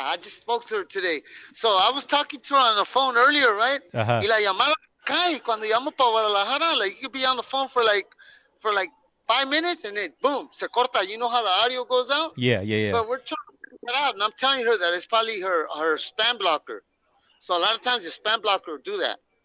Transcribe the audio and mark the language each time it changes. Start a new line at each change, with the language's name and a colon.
English: I just spoke to her today. So I was talking to her on the phone earlier, right?
Spanish: Y la llamada cae cuando llamo para Guadalajara.
English: Like, you could be on the phone for like 5 minutes and then boom,
Spanish: se corta.
English: You know how the audio goes out? Yeah. But we're trying to figure it out, and I'm telling her that it's probably her spam blocker. So a lot of times the spam blocker will do that.